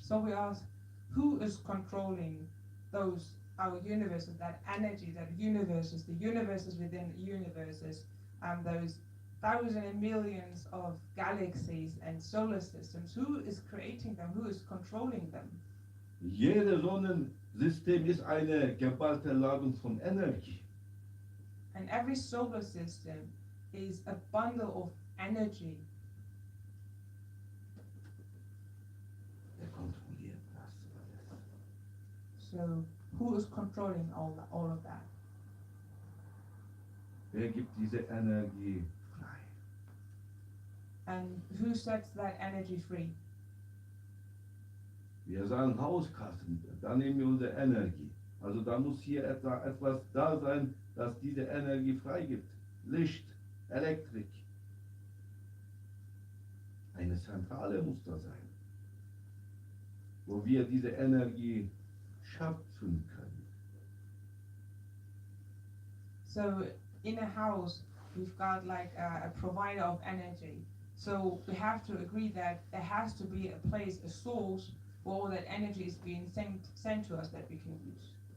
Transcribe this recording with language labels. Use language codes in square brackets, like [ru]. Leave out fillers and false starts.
[en] So we ask, who is controlling those, our universes, that energy, that universes, the universes within universes, and those thousands and millions of galaxies and solar systems? Who is creating them? Who is controlling them? [de] Jedes Sonnensystem ist eine geballte Ladung von Energie. [en] And every solar system is a bundle of energy. [de] Wer kontrolliert das alles? [en] So who is controlling all of that? [de] Wer gibt diese Energie frei? [en] And who sets that energy free? [de] Wir sagen Hauskassen, da nehmen wir unsere Energie. Also da muss hier etwas da sein, das diese Energie freigibt. Licht, Elektrik. Eine Zentrale muss da sein, wo wir diese Energie schöpfen können. [en] So in a house, we've got like a provider of energy. So we have to agree that there has to be a place, a source, where all that energy is being sent to us that we can use.